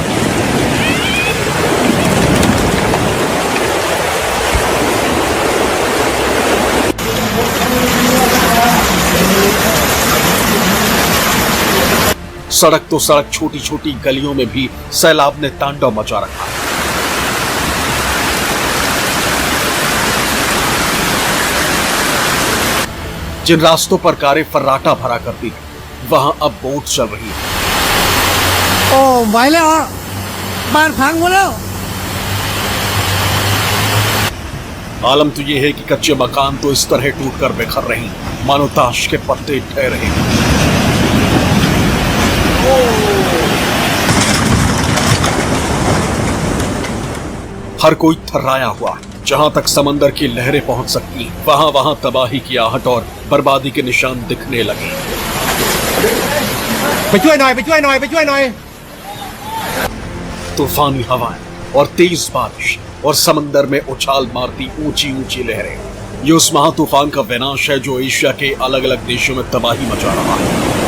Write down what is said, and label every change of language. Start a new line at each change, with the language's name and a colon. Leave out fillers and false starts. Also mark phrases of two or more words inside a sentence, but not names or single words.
Hindi: सड़क तो सड़क, छोटी छोटी गलियों में भी सैलाब ने तांडव मचा रखा है। जिन रास्तों पर कारें फर्राटा भरा करती थी, वहां अब बोट चल रही है।
Thai: โอ้ไหวแล้วอ่ะบ้านพังหมดแล้ว
Hindi: आलम तो यह है कि कच्चे मकान तो इस तरह टूटकर बिखर रहे हैं मानो ताश के पत्ते ढह रहे हैं। हर कोई थर्राया हुआ है। जहां तक समंदर की लहरें पहुंच सकती, वहां वहां तबाही की आहट और बर्बादी के निशान दिखने लगे।
Thai: ไปช่วยหน่อยไปช่วยหน่อยไปช่วยหน่อย
Hindi: तूफानी हवाएं और तेज बारिश और समंदर में उछाल मारती ऊंची ऊंची लहरें, ये उस महातूफान का विनाश है जो एशिया के अलग अलग देशों में तबाही मचा रहा है।